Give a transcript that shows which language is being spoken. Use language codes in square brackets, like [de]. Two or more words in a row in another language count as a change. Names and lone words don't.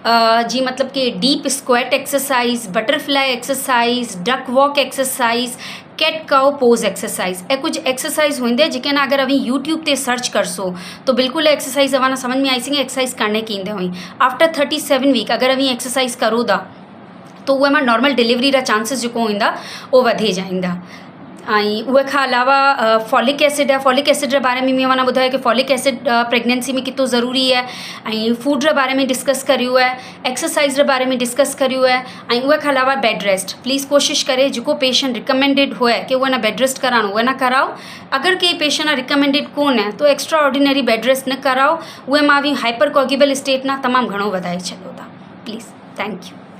[sd] जी मतलब कि [en] deep squat exercise, butterfly exercise, duck walk exercise, cat cow pose exercise, [sd] ए कुछ एक्सरसाइज होंगे जिके ना अगर अभी यूट्यूब ते सर्च करसो तो बिल्कुल एक्सरसाइज अवाना समझ में आई सी एक्सरसाइज करने की ईंदे हुई। [en] after 37 week [sd] अगर अभी एक्सरसाइज करो था तो उहे मां [en] normal delivery [sd] रा चांसिस जेको हूंदा वो वधी जाइंदा। ऐं उहे खां अलावा [en] folic acid [sd] है, [en] folic acid [sd] जे बारे में माना ॿुधायो कि [en] folic acid pregnancy [sd] में कितो ज़रूरी है, ऐं फूड जे बारे में डिस्कस करियो है, एक्सरसाइज जे बारे में डिस्कस करियो है, ऐं उहे खां अलावा [en] bed rest please [sd] कोशिशि करे जेको [en] patient recommended [sd] हुए कि उहे न [en] bed rest [sd] कराइणो उहे न कराओ। अगर के [en] patient recommended [sd] कोन है तो [en] extra ordinary bed rest [sd] न कराओ, उहे मां बि [en] hyper coagulable state [sd] ना तमामु घणो वधाए छॾियो था। प्लीज़, [en] Thank you.